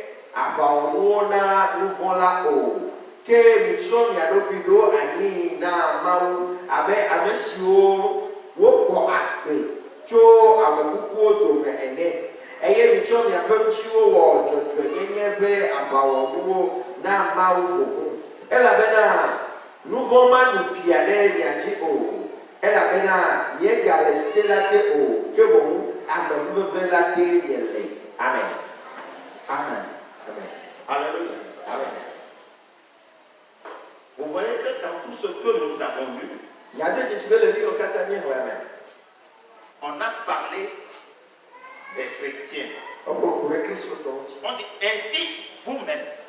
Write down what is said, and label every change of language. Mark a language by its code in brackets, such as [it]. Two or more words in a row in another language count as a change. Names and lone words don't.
[ee] aʋawɔnuwo na nuvɔ la o ke mitsɔ mia ɖokui ɖo anyi na mawu abe ame siwo wokpɔ akpe tso ame kukuwo dome ene eye mitsɔ miaƒe ŋutiwo wɔ dzɔdzɔenyenye ƒe aʋawɔnuwo na mawu ƒoƒo elabena nuvɔ manu fia ɖe mia dzi o elabena miegale se la te o ke boŋ ame nuveve la te miele. Amen. Amen. Amen. Alléluia. Amen. [fr] Vous voyez que dans tout ce que nous avons lu, on a parlé des chrétiens. On dit ainsi vous-même.